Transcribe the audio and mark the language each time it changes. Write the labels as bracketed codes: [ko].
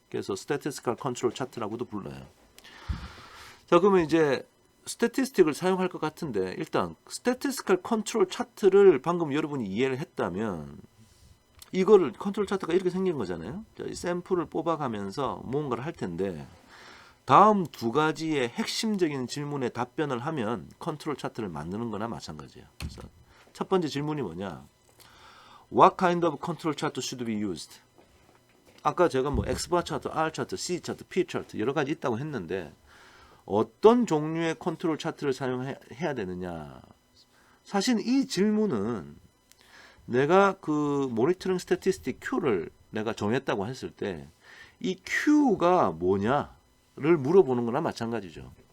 [ko] 그래서 statistical control 차트라고도 불러요. 자, 그러면 이제 스태티스틱을 사용할 것 같은데 일단 statistical control 차트를 방금 여러분이 이해를 했다면 이거를 컨트롤 차트가 이렇게 생긴 거잖아요. 자, 이 샘플을 뽑아가면서 뭔가를 할 텐데 다음 두 가지의 핵심적인 질문에 답변을 하면 컨트롤 차트를 만드는 거나 마찬가지예요. 그래서 첫 번째 질문이 뭐냐? [en] What kind of control chart should be used? [ko] 아까 제가 뭐 Xbar 차트, R 차트, C 차트, P 차트 여러 가지 있다고 했는데 어떤 종류의 컨트롤 차트를 사용해야 되느냐? 사실 이 질문은 내가 그 모니터링 스태티스틱 Q를 내가 정했다고 했을 때 이 Q가 뭐냐를 물어보는 거나 마찬가지죠.